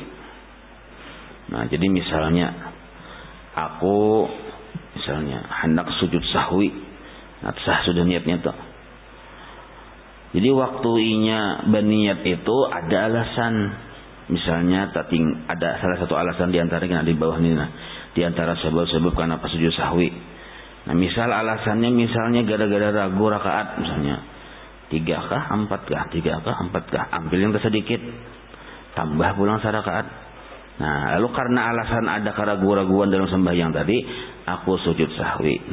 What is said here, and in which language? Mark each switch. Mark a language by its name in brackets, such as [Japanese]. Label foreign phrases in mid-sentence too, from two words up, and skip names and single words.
[Banjar] Nah, jadi misalnya aku hendak sujud sahwi. Nah, sah sudah niatnya tuh. Jadi waktunya berniat itu ada alasan. [Indonesian] Misalnya ada salah satu alasan di antara yang ada di bawah ini. Nah, di antara sebab-sebab kenapa sujud sahwi. Nah, misal alasannya gara-gara ragu rakaat misalnya. 3 kah, 4 kah, 3 kah, 4 kah. [Banjar] Ambil yang terssedikit. Tambah pulang serakaat. Nah, lalu karena alasan ada keraguan-raguan dalam sembahyang tadi, aku sujud sahwi.